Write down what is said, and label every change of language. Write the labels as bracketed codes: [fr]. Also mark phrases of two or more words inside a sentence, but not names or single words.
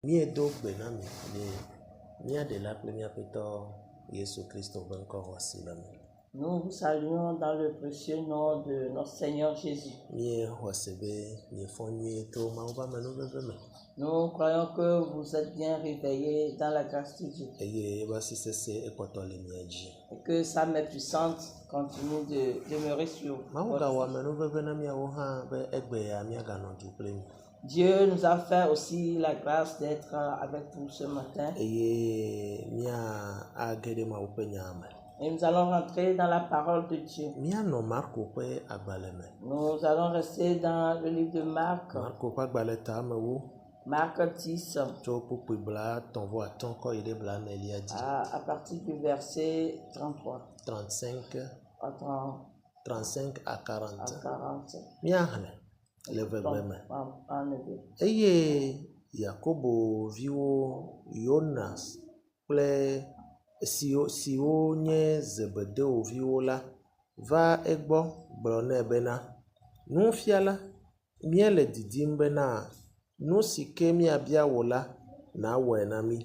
[ee] Miedo gbenami le miaɖela kple miaƒetɔ Yesu Kristo ƒe ŋkɔ xɔasi le me. [fr] Nous vous saluons dans le précieux nom de notre Seigneur Jésus. [ee] Miexɔse be miefɔ nyuie to Mawu ƒe amenuveve me. [fr] Nous croyons que vous êtes bien réveillés dans la grâce de Dieu. [ee] Eye eƒe asi sesẽ ekpɔtɔ le mia dzi. [fr] Et que sa main puissante continue de demeurer sur [ee] Mawu [fr] votre [ee] gawɔ [fr] vie. [ee] amenuveve na miawo hã be egbea miaganɔ du kple mi. [fr] Dieu nous a fait aussi la grâce d'être avec vous ce matin. [ee] Eye mia age ɖe Mawu ƒe nya me. [fr] Et nous allons rentrer dans la parole de Dieu. [ee] Mianɔ Marko ƒe agbalẽ me. [fr] Nous allons rester dans le livre de Marc, [ee] Marko ƒe agbalẽ tamewo [fr] Marc 10, [ee] tso kpukpui 35 kɔ yi ɖe 40 dzi. [fr] à partir du verset 33 35 à 35 à 40. 40. [ee] Miahlẽ le vegbe me. [fr] En hébreu. [ee] Eye Yakobo viwo Yonas kple siwo nye Zebedeo viwo la va egbɔ gblɔ nɛ bena, nufiala, míele didim bena nu si ke míabia wò la nàwɔe na mí.